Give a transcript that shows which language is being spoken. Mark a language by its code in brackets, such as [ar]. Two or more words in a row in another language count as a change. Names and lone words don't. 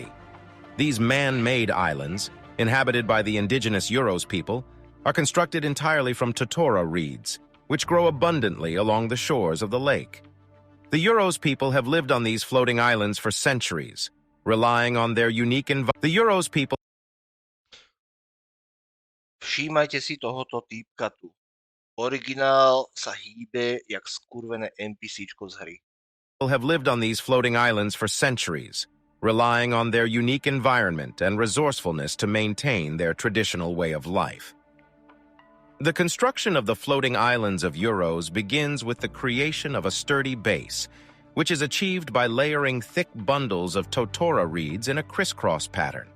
[en] These man-made islands, inhabited by the indigenous Uros people, are constructed entirely from totora reeds, which grow abundantly along the shores of the lake. The Uros people have lived on these floating islands for centuries, relying on their unique environment. The Uros people [sk] Všímajte si tohoto týpka tu. Originál sa hýbe jak skurvené NPCčko z hry. [en] have lived on these floating islands for centuries, relying on their unique environment and resourcefulness to maintain their traditional way of life. The construction of the floating islands of Uros begins with the creation of a sturdy base, which is achieved by layering thick bundles of totora reeds in a crisscross pattern.